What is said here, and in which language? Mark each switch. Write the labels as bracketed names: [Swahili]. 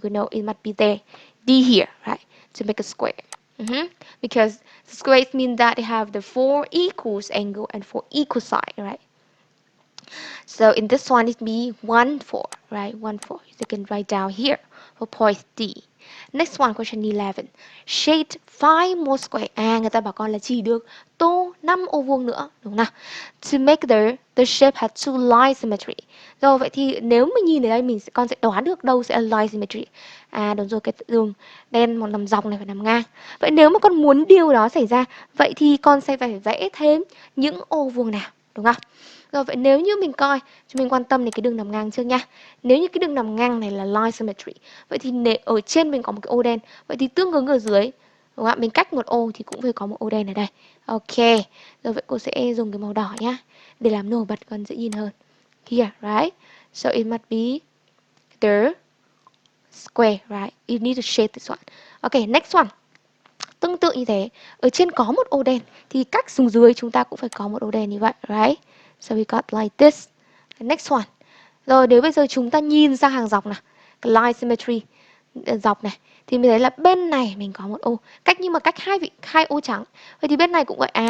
[English] We know it must be there, D here, right? To make a square. Because squares mean that they have the 4 equals angle and 4 equal side, right? So in this one, it be 1, 4, right? 1, 4. You can write down here for point D. Next one, question 11. Shade 5 more square. [Vietnamese] Người ta bảo con là chỉ được tô 5 ô vuông nữa, đúng nào? [English] To make the shape have two line symmetry. [Vietnamese] Rồi, vậy thì nếu mình nhìn ở đây, con sẽ đoán được đâu sẽ là line symmetry. Đúng rồi, cái đường đen một nằm dọc này phải nằm ngang. Vậy nếu mà con muốn điều đó xảy ra, vậy thì con sẽ phải vẽ thêm những ô vuông nào, đúng không? Rồi, vậy nếu như mình coi, chúng mình quan tâm đến cái đường nằm ngang trước nha. Nếu như cái đường nằm ngang này là line symmetry, vậy thì ở trên mình có một cái ô đen, vậy thì tương ứng ở dưới, đúng không ạ? Mình cách một ô thì cũng phải có một ô đen ở đây. Ok, rồi vậy cô sẽ dùng cái màu đỏ nhá, để làm nổi bật con dễ nhìn hơn. [English] Here, right? So it must be the square, right? You need to shade this one. Ok, next one. [Vietnamese] Tương tự như thế, ở trên có một ô đen, thì cách xuống dưới chúng ta cũng phải có một ô đen như vậy, [English] right? So we got like this. Next one. [Vietnamese] Rồi nếu bây giờ chúng ta nhìn sang hàng dọc này, cái line symmetry dọc này, thì mình thấy là bên này mình có một ô, nhưng mà cách hai ô trắng. Vậy thì bên này cũng vậy.